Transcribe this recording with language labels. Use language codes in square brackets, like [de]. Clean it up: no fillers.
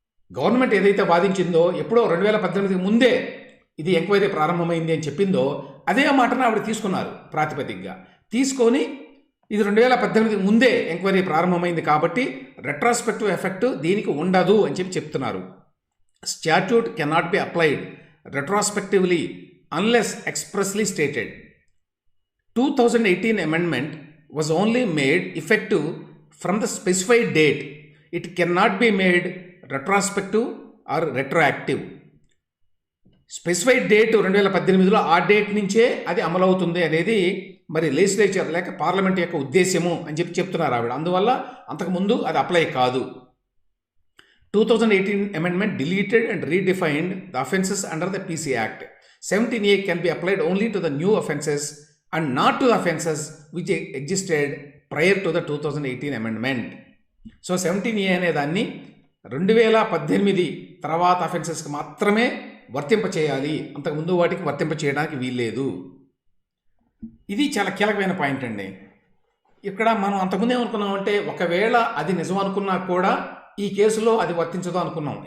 [te] Government ఏదైతే వాదించిందో, ఎప్పుడో 2018కి ముందే ఇది ఎంక్వైరీ ప్రారంభమైంది అని చెప్పిందో, అదే మాటను ఆవిడ తీసుకున్నారు ప్రాతిపదికగా. తీసుకొని ఇది 2018కి ముందే ఎంక్వైరీ ప్రారంభమైంది కాబట్టి రెట్రాస్పెక్టివ్ ఎఫెక్ట్ దీనికి ఉండదు అని చెప్తున్నారు. [en] Statute cannot be applied retrospectively unless expressly stated. 2018 amendment was only made effective from the specified date. It cannot be made retrospective or retroactive. [te] Specified date 2018లో ఆ డేట్ నుంచే అది అమలవుతుంది అనేది మరి లెజిస్లేచర్ లేక పార్లమెంట్ యొక్క ఉద్దేశ్యము అని చెప్తున్నారు ఆవిడ. అందువల్ల అంతకుముందు అది అప్లై కాదు. [en] 2018 amendment deleted and redefined the offences under the PC Act. 17A can be applied only to the new offences and not to the offences which existed prior to the 2018 amendment. [te] So 17A అనే దాన్ని 2018 తర్వాత అఫెన్సెస్కి మాత్రమే వర్తింపచేయాలి, అంతకుముందు వాటికి వర్తింపచేయడానికి వీల్లేదు. ఇది చాలా కీలకమైన పాయింట్ అండి. ఇక్కడ మనం అంతకుముందు ఏమనుకున్నామంటే ఒకవేళ అది నిజం అనుకున్నా కూడా ఈ కేసులో అది వర్తించదు అనుకున్నాం.